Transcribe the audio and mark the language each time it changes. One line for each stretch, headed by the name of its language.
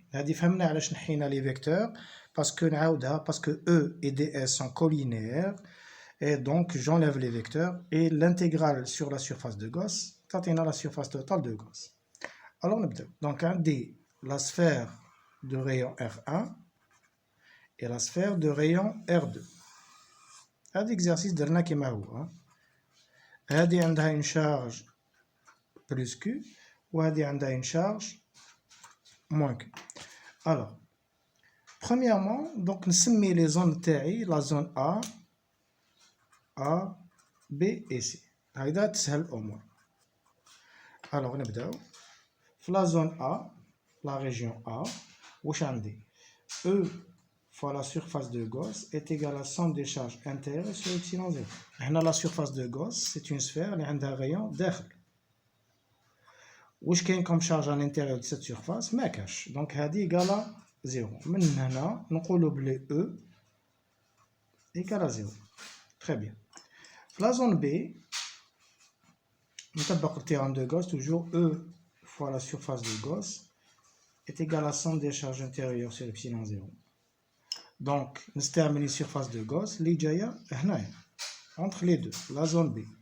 French: Les vecteurs parce que E et DS sont colinéaires, et donc j'enlève les vecteurs, et l'intégrale sur la surface de Gauss, la surface totale de Gauss. Alors, donc un D, la sphère de rayon R1 et la sphère de rayon R2.
Arabic: هذا exercice درنا كما هو. هذه عندها
French: une charge plus Q
Arabic: وهذه عندها
French: une charge moins Q. Alors, premièrement, donc
Arabic: نسمي
French: les zones تاعي la zone A, B et C.
Arabic: هيدا تسهل الأمور.
French: Alors,
Arabic: نبداو.
French: في la zone A, la région A,
Arabic: واش عندي
French: E fois la surface de Gauss est égale à la somme des charges intérieures sur epsilon 0. Là, la surface de Gauss, c'est une sphère qui a un rayon داخل. واش كاين comme charge à l'intérieur de cette surface
Arabic: ما كاش.
French: Donc هذه égale à 0.
Arabic: من هنا نقولوا بلي E égale à 0.
French: Très bien. Dans la zone B,
Arabic: نطبق
French: le théorème de Gauss, toujours E fois la surface de Gauss est égal à la somme des charges intérieures sur epsilon 0. Donc, nous terminons les surfaces de Gauss, les jaya, entre les deux, la zone B.